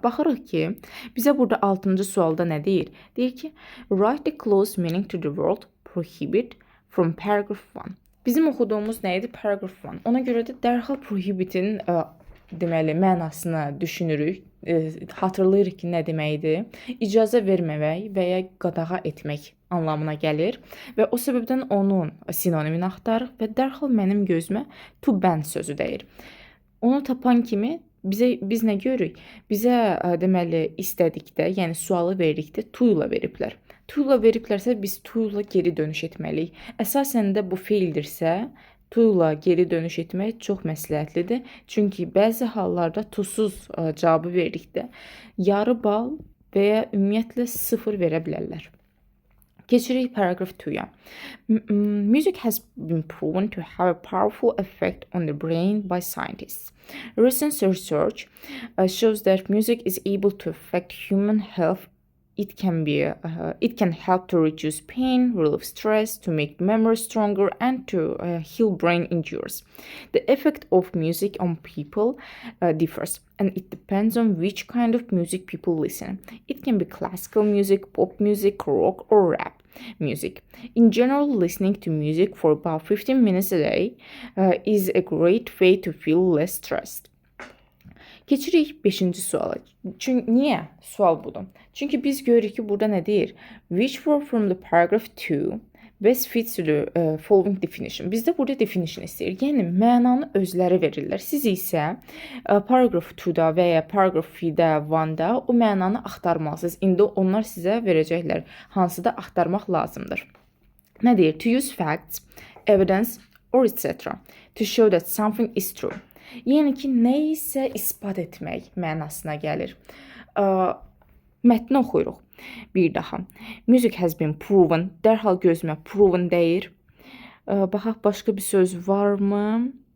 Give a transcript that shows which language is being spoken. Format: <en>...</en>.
<az>Baxırıq ki, bizə burada 6-cı sualda nə deyir? Deyir ki,</az> <en>write the close meaning to the word prohibit from paragraph 1.</en> <az>Bizim oxuduğumuz nə idi? Paragraph 1. Ona görə də dərhal prohibitin deməli mənasını düşünürük, hatırlayırıq ki, nə deməkdir? İcazə verməmək və ya qadağa etmək anlamına gəlir və o səbəbdən onun sinonimini axtarırıq və dərhal mənim gözümə to ban sözü dəyir. Onu tapan kimi biz nə görürük? Bizə deməli istədikdə, yəni sualı verdikdə to ilə veriblər. To ilə veriblərsə biz to ilə geri dönüş etməliyik. Əsasən də bu feildirsə, to ilə geri dönüş etmək çox məsləhətlidir. Çünki bəzi hallarda tusuz cavabı verdikdə yarı bal və ya ümumiyyətlə 0 verə bilərlər. Keçirik paragraph 2-ya.</az> <en>Music has been proven to have a powerful effect on the brain by scientists. Recent research shows that music is able to affect human health. It can help to reduce pain, relieve stress, to make memory stronger, and to heal brain injuries. The effect of music on people differs, and it depends on which kind of music people listen. It can be classical music, pop music, rock, or rap music. In general, listening to music for about 15 minutes a day is a great way to feel less stressed.</en> <az>Keçirik 5-ci suala. Çünki niyə? Sual budur. Çünki biz görürük ki, burada nə deyir?</az> <en>Which word from the paragraph 2 best fits to the following definition.</en> <az>Bizdə burada definition istəyir. Yəni, mənanı özləri verirlər. Siz isə paragraph 2-da və ya paragraph 1-də o mənanı axtarmalısınız. İndi onlar sizə verəcəklər. Hansı da axtarmaq lazımdır. Nə deyir?</az> <en>To use facts, evidence, or etc. To show that something is true.</en> <az>Yəni ki, nə isə isbat etmək mənasına gəlir. Mətni oxuyuruq. Bir daha.</az> <en>Music has been proven.</en> <az>Dərhal gözümə proven deyir. Baxaq, başqa bir söz varmı?</az>